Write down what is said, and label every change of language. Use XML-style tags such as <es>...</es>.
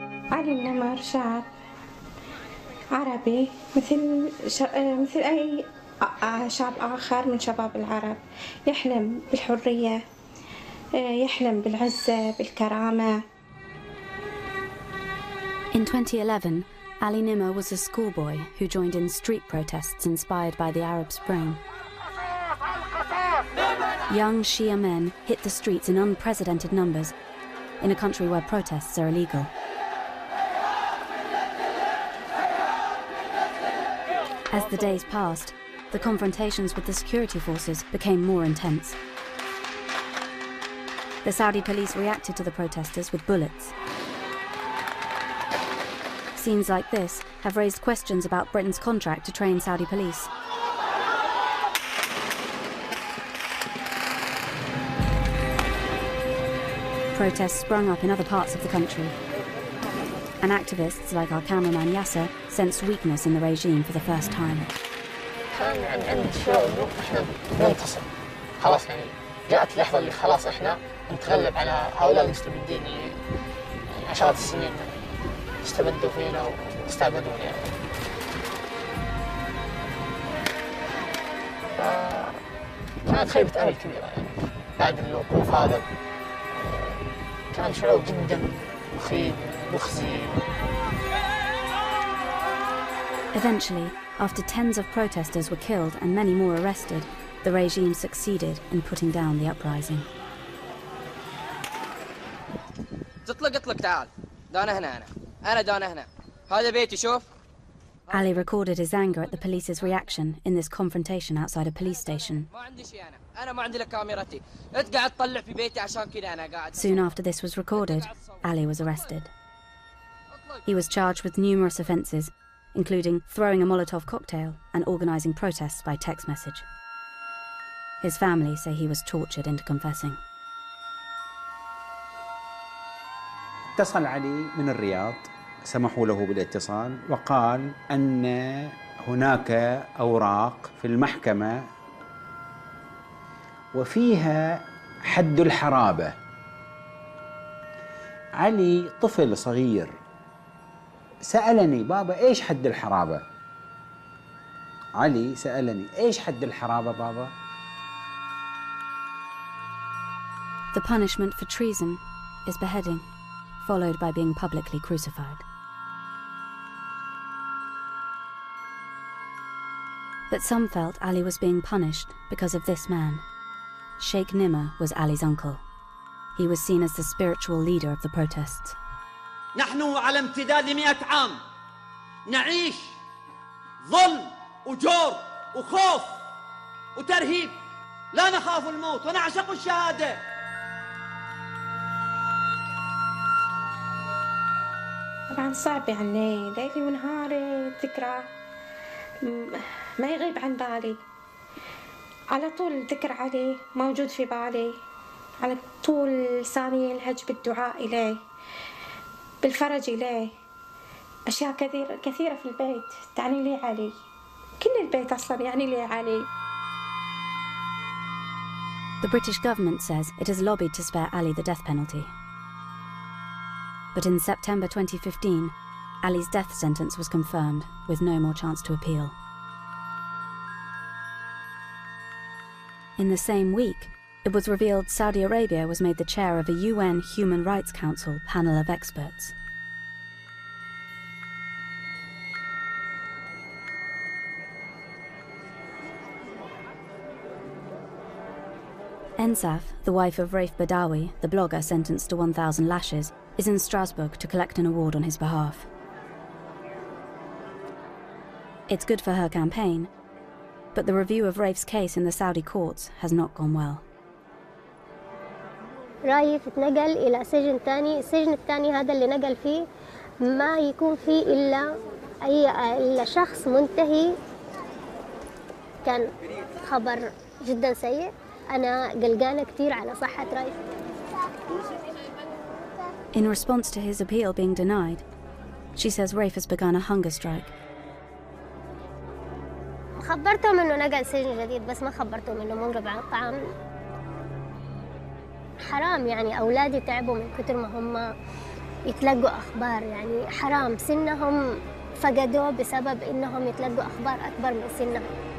<ar>علي النمر شاب عربي مثل أي شاب آخر من شباب العرب، يحلم بالحرية، يحلم بالعزة، بالكرامة.</ar> <en>In 2011, Ali Nimmer was a schoolboy who joined in street protests inspired by the Arab Spring. Young Shia men hit the streets in unprecedented numbers in a country where protests are illegal. As the days passed, the confrontations with the security forces became more intense. The Saudi police reacted to the protesters with bullets. Scenes like this have raised questions about Britain's contract to train Saudi police. Protests sprung up in other parts of the country, and activists like our cameraman Yasser sensed weakness in the regime for the first time.</en> <ar>عند شعور إنه إحنا ننتصر خلاص يعني جاءت اللحظة اللي خلاص إحنا نتغلب على هؤلاء المستبدين اللي عشرات السنين استبدوا فينا واستعبدونا يعني. كانت خيبة أمل كبيرة يعني بعد الوقوف هذا كان شعور جدا مخيب مخزي.</ar> <en>Eventually, after tens of protesters were killed and many more arrested, the regime succeeded in putting down the uprising.</en> <ar>اطلق تعال. دانا هنا أنا دانا هنا. هذا بيتي شوف.</ar> <en>Ali recorded his anger at the police's reaction in this confrontation outside a police station.</en> <ar>ما عندي شيء أنا ما عندي لك كاميرتي. أنت قاعد تطلع في بيتي عشان كذا أنا قاعد.</ar> <en>Soon after this was recorded, Ali was arrested. He was charged with numerous offences, including throwing a Molotov cocktail and organising protests by text message. His family say he was tortured into confessing.</en> <ar>اتصل علي من الرياض، سمحوا له بالاتصال وقال أن هناك أوراق في المحكمة وفيها حد الحرابة. علي طفل صغير سألني بابا إيش حد الحرابة؟ علي سألني إيش حد الحرابة بابا؟</ar> <en>The punishment for treason is beheading, followed by being publicly crucified. But some felt Ali was being punished because of this man. Sheikh Nimr was Ali's uncle. He was seen as the spiritual leader of the protests.</en> <ar>نحن على امتداد 100 عام نعيش ظلم وجور وخوف وترهيب. لا نخاف الموت ونعشق الشهادة. طبعا صعب يعني ليلي ونهاري ذكرى ما يغيب عن بالي. على طول الذكر عليه موجود في بالي، على طول لساني يلهج بالدعاء إليه بالفرج إليه. أشياء كثيرة في البيت تعني لي علي، كل البيت أصلا يعني لي علي.</ar> <en>The British government says it has lobbied to spare Ali the death penalty. But in September 2015, Ali's death sentence was confirmed, with no more chance to appeal. In the same week, it was revealed Saudi Arabia was made the chair of a UN Human Rights Council panel of experts. Ensaf, the wife of Raif Badawi, the blogger sentenced to 1,000 lashes, is in Strasbourg to collect an award on his behalf. It's good for her campaign, but the review of Raif's case in the Saudi courts has not gone well.</en> <ar>رايف اتنقل إلى سجن تاني، السجن الثاني هذا اللي نقل فيه ما يكون فيه إلا شخص منتهي. كان خبر جدا سيء. أنا قلقانة كتير على صحة رايف.</ar> <en>In response to his appeal being denied, she says Raif has begun a hunger strike.</en> <ar>خبرتهم إنه نقل سجن جديد بس ما خبرتهم إنه منقطع عن الطعام. حرام يعني أولادي تعبوا من كتر ما هم يتلقوا أخبار، يعني حرام سنهم فقدوه بسبب إنهم يتلقوا أخبار أكبر من سنهم.</ar>